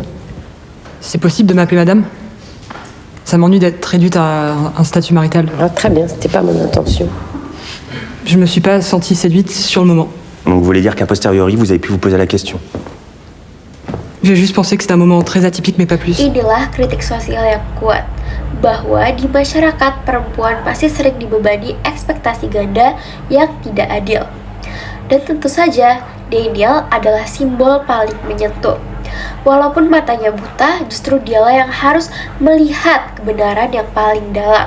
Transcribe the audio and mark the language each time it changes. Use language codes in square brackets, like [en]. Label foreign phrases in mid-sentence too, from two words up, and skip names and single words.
[fr] C'est possible de m'appeler madame? Ça m'ennuie d'être réduite à un statut marital. Ah, très bien, c'était pas mon intention. Je me suis pas sentie séduite sur le moment. Donc vous voulez dire qu'a posteriori, vous avez pu vous poser la question? J'ai juste pensé que c'était un moment très atypique, mais pas plus. [id] Inilah kritik sosial yang kuat, bahwa di masyarakat perempuan pasti sering dibebani ekspektasi ganda yang tidak adil. Dan tentu saja, Daniel adalah simbol paling menyentuh. Walaupun matanya buta, justru dialah yang harus melihat kebenaran yang paling dalam.